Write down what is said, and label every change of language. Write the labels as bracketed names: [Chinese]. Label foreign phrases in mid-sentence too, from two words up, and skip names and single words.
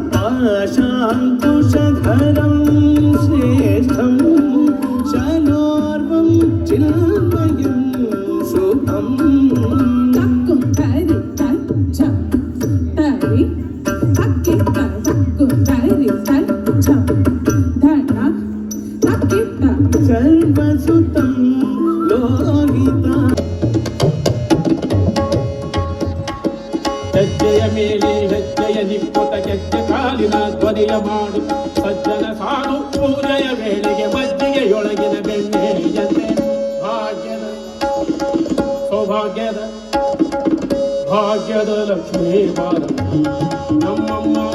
[Sanskrit] ಆಶಾಂಕುಶಧರಂ ಶ್ರೇಷ್ಠಂ ಶನೋರ್ವಂ ಚಿನ್ಮಯಂ ಶುಭಂ ತಕ್ಕು ತರಿ ತಚ್ಚ ತರಿ ತಕ್ಕೆ ತಕ್ಕು ತರಿ ತಚ್ಚ ಧನ ತಕ್ಕೆ ತ ಸರ್ವಸುತಂ ಲೋಹಿತ [Kannada] ಹೆಜ್ಜೆಯ ಮೇಲೆ ಹೆಜ್ಜೆಯ ನಿಪ್ಪುತ ಗೆಜ್ಜೆ ಕಾಲಿನ ಧ್ವನಿಯ ಮಾಡು ಸಜ್ಜನ ಸಾಧು ಪೂಜೆಯ ವೇಳೆಗೆ ಮಜ್ಜಿಗೆಯೊಳಗಿನ ಬೆಣ್ಣೆಯಂತೆ ಭಾಗ್ಯದ ಸೌಭಾಗ್ಯದ ಭಾಗ್ಯದ ಲಕ್ಷ್ಮೀ ಬಾರ ನಮ್ಮಮ್ಮ